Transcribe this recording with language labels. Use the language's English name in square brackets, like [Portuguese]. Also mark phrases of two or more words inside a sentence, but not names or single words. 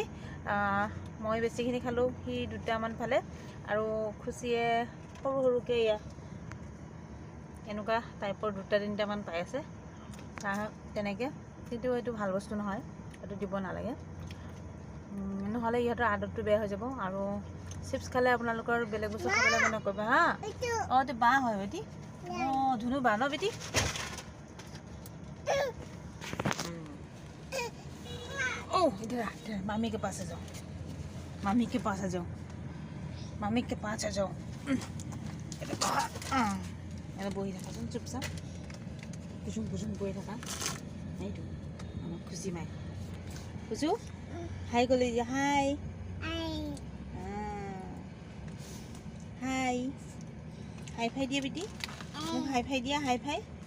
[Assamese] মই বেছিখিনি খালোঁ সি দুটামান খালে আৰু খুচিয়ে সৰুকৈ এয়া এনেকুৱা টাইপৰ দুটা তিনিটামান পাই আছে তেনেকৈ কিন্তু এইটো ভাল বস্তু নহয় এইটো দিব নালাগে নহ'লে ইহঁতৰ আদতটো বেয়া হৈ যাব আৰু চিপছ খালে আপোনালোকৰ বেলেগ বস্তু খাবলৈ মন নকৰিব হা অঁ এইটো বা হয় বেটি অঁ ধুনু বা ন বেটি [Hindi] ओह इधर मामी के पास आ जाओ मामी के पास आ जाओ मामी के पास आ जाओ [Assamese] বহি থাকাচোন চুপচাপ কুচুম বহি থাকা এইটো আমাৰ খুচি মাই খুচু হাই ক'লে যে হাই [English] hi high five [Assamese] দিয়া বেটি মোক [English] high five দিয়া high five